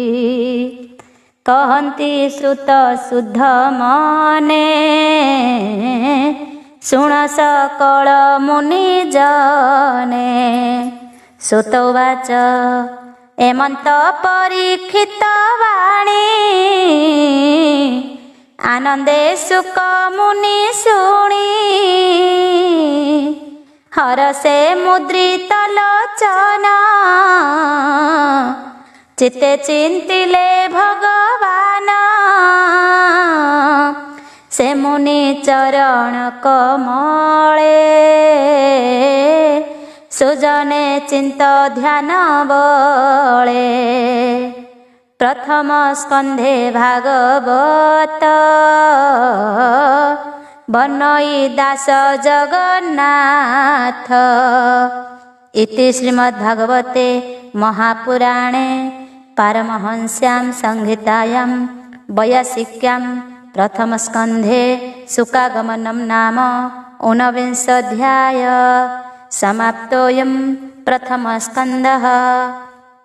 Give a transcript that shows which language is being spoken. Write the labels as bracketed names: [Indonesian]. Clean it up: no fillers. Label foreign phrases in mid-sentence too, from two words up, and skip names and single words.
[Odia] କହନ୍ତି ଶ୍ରୁତ ଶୁଦ୍ଧ ମନେ ଶୁଣ ସକଳ ମୁନି ଜନେ। ସୁତ ଉବାଚ ଏମନ୍ତ ପରୀକ୍ଷିତ ବାଣୀ ଆନନ୍ଦେ ସୁକ ମୁନି ଶୁଣି। ହରଷେ ମୁଦ୍ରିତ ଲୋଚନ ଚିତ୍ତେ ଚିନ୍ତିଲେ ଭଗବାନ ସେ ମୁନି ଚରଣ କମଳେ ସୁଜନେ ଚିନ୍ତ ଧ୍ୟାନ ବଳେ। ପ୍ରଥମ ସ୍କନ୍ଧେ ଭାଗବତ ବନଇ ଦାସ ଜଗନ୍ନାଥ [Sanskrit] इति श्रीमद्भागवते महापुराणे पारमहंस्यां संहितायां वैयासिक्यां प्रथम स्कंधे शुकागमनं नाम 49 अध्याय समाप्तोऽयं प्रथम स्कंधः।